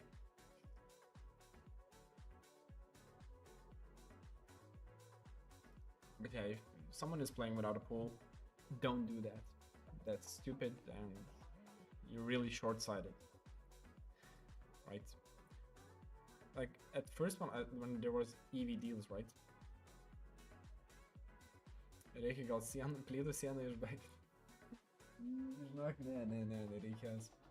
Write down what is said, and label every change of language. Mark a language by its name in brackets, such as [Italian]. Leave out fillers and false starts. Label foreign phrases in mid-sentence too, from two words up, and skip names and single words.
[English] But yeah, if someone is playing without a pool, don't do that. That's stupid and you're really short-sighted, right? Like at first when there was EV deals, right? [Lithuanian] Reikia gal sieną, plydų sieną išbaigti. Žinok, ne, nereikės.